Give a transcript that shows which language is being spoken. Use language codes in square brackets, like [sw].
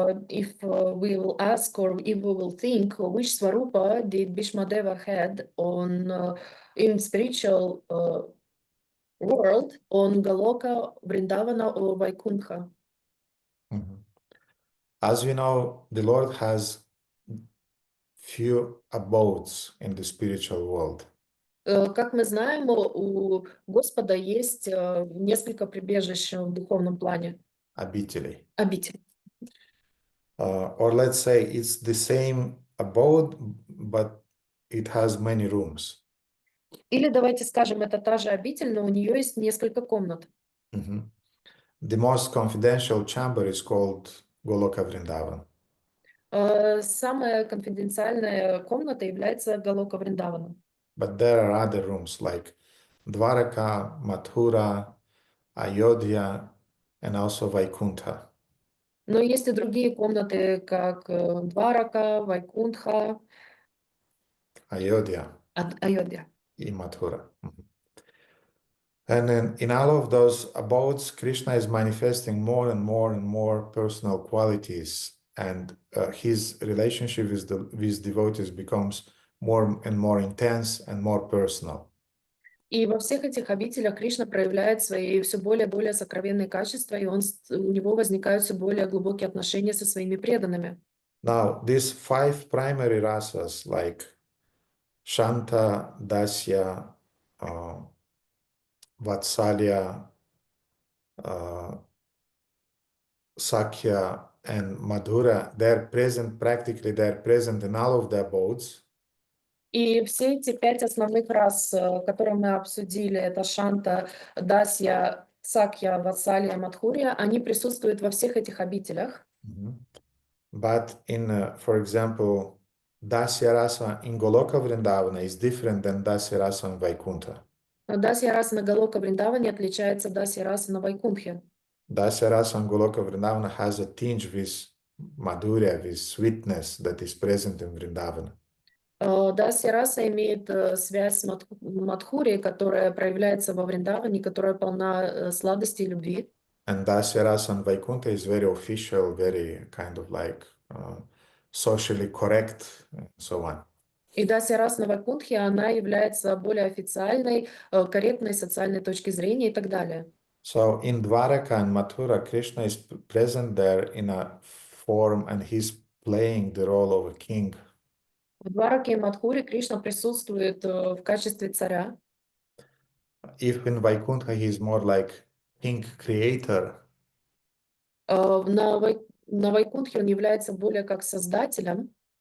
[en] if we will ask or if we will think which Swarupa did Bhīṣmadeva had on in spiritual world on Galoka, Vrindavana, or Vaikuntha. As we know, the Lord has few abodes in the spiritual world. [ru] Как мы знаем, у Господа есть несколько прибежищ в духовном плане. Обители. Обитель. [en] Or let's say it's the same abode, but it has many rooms. [ru] Или давайте скажем, это та же обитель, но у нее есть несколько комнат. [en] The most confidential chamber is called Goloka Vrindavan. [ru] Самая конфиденциальная комната является Галока Вриндавана. [en] But there are other rooms like Dvaraka, Mathura, Ayodhya, and also Vaikuntha. [ru] Но есть и другие комнаты, как Дварака, Вайкунтха, [en] Ayodhya [ru] Айодхя. и Mathura. [en] And then in all of those abodes, Krishna is manifesting more and more and more personal qualities, and his relationship with devotees becomes more and more intense and more personal. [ru] И во всех этих обителях Кришна проявляет свои все более и более сокровенные качества, и у него возникают все более глубокие отношения со своими преданными. [en] Now, these 5 primary rasas like Shanta, Dasya, Vatsalya, Sakya, and Madhura, they're present in all of the abodes. [ru] И все эти 5 основных рас, которые мы обсудили, это Шанта, Дасья, Сакья, Ватсалья, Мадхурья, они присутствуют во всех этих обителях. [en] But in, for example, Dasya rasa in Goloka Vrindavana is different than Dasya rasa in Vaikuntha. [ru] Но Дасья раса на Галока Вриндаване отличается от Дасья расы на Вайкунтхе. [en] Dasya rasa in Goloka Vrindavana has a tinge with Madhurya, with sweetness that is present in Vrindavana. [ru] Дасья раса имеет связь с Мадхурией, которая проявляется во Вриндаване, которая полна сладости и любви. [en] And Dasya rasa in Vaikuntha is very official, very kind of like socially correct, and so on. [ru] И Дасья раса на Вайкунтхе, она является более официальной, корректной социальной точки зрения и так далее. [en] So in Dwaraka and Mathura, Krishna is present there in a form and he's playing the role of a king. [ru] В Двараке и Мадхуре Кришна присутствует в качестве царя. [en] If in Vaikuntha he is more like king creator, [ru] На Вайкунтхе он является более как создателем.